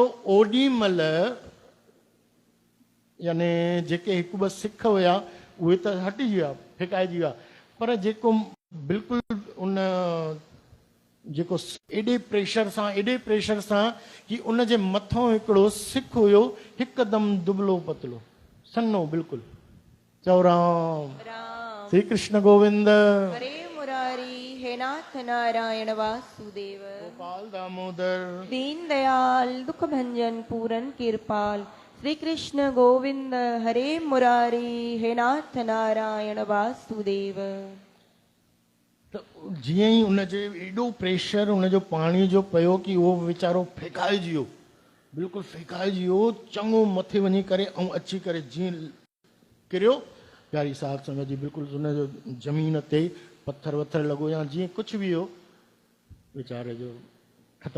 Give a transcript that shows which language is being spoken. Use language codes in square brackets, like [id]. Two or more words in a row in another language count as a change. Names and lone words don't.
[sd] ओॾी महिल याने जेके हिकु ॿ सिख हुया उहे त हटिजी विया, फिकाइजी विया, पर जेको बिल्कुलु उन जेको एॾे प्रेशर सां कि उन जे मथां हिकिड़ो सिख हुयो, हिकदमि दुबलो पतलो सन्नो बिल्कुलु। चओ राम। श्री कृष्ण गोविंद। हरे मुरारी हे नाथ नारायण वासुदेव। गोपाल दामोदर दीन दयाल दुख भंजन पूरन कृपाल। श्री कृष्ण गोविंद हरे मुरारी हे नाथ नारायण वासुदेव। त जीअं ई उनजे एॾो प्रेशर उनजो पाणी जो पियो कि उहो वीचारो फेकाइजी वियो, बिल्कुलु फेकाइजी वियो, चङो मथे वञी करे ऐं अची करे जीअं किरियो, प्यारी साहिब संगत जी, बिल्कुलु उनजो ज़मीन ते पत्थर वत्थर लॻो या जीअं कुझु बि हो, वीचारे जो ख़तमु।